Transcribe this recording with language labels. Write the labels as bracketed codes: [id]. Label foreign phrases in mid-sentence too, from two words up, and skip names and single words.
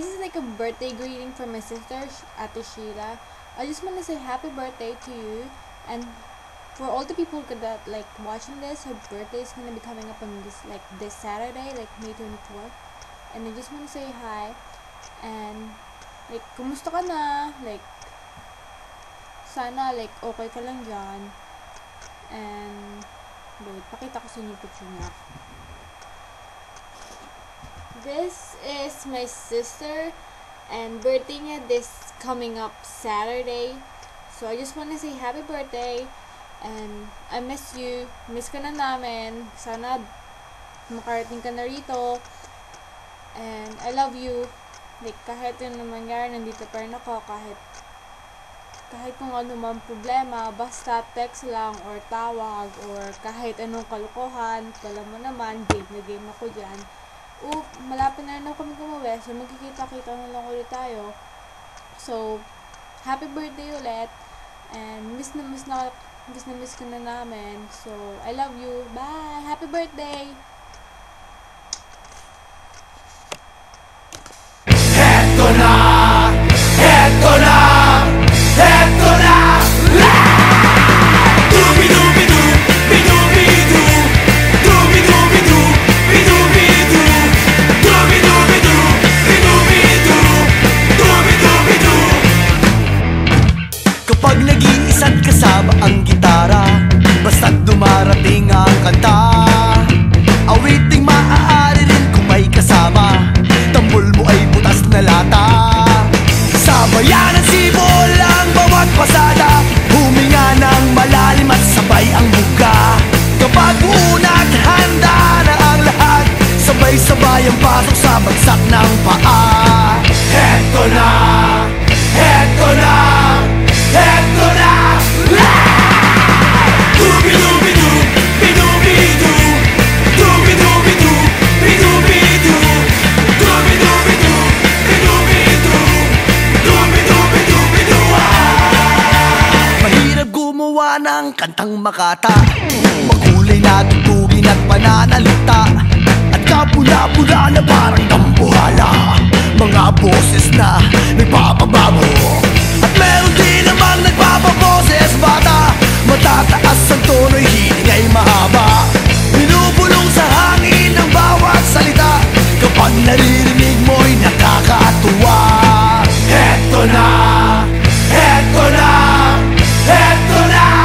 [en] make a birthday greeting for my sister, Ate Sheila. I just want to say happy birthday to you, and for all the people that like watching this, her birthday is gonna be coming up on this Saturday, like May 24th. And I just want to say hi, and like [tl] kumusta ka na? Like sana like okay ka lang dyan. [en] And wait, [tl] pakita ko sa inyo yung picture niya. [en] This is my sister, and birthday niya this coming up Saturday. So I just want to say happy birthday, and I miss you. [tl] Miss ka na namin. Sana makarating ka na rito. [en] And I love you. [tl] Like kahit yun na mangyari, nandito pa rin ako. Kahit kung ano man problema, basta text lang or tawag or kahit anong kalukuhan, alam mo naman, game na game ako dyan. Malapit na rin ako kami kumuwi, so magkikita-kita na lang ulit tayo. So, [en] happy birthday [tl] ulit, and miss ka na namin. [en] So, I love you. Bye! Happy birthday! [tl] Heto na! Heto na! Heto na! Dubi-dubi-du, bi-dubi-du, dubi-dubi-du, bi-dubi-du, dubi-dubi-du, bi-dubi-du, dubi-dubi-du. Kapag nag-iisa't kasama ang gitara, basta't dumarating ang kanta, awiting maaari rin kung may kasama, tambol mo ay butas na lata. Sa bayanan sibol ang bawat pasada, huminga ng malalim at sabay ang buka. Kapag una't handa na ang lahat, sabay-sabay ang pasok sa bagsak ng paa. Heto na! Heto na! Heto na! Dubi-dubi-du, bi-dubi-du, dubi-dubi-du, bi-dubi-du, dubi-dubi-du, bi-dubi-du, dubi-dubi-du-bi-du. Mahirap gumawa ng kantang makata, makulay na tugtugin at pananalita, at kapula-pula na parang dambuhala, mga boses na nagpapabago. At meron din namang nagpapaboses bata, matataas ang tono'y hiling ay mahaba, binubulong sa hangin ang bawat salita, kapag naririnig mo'y nakakatuwa. Heto na! Heto na! Heto na!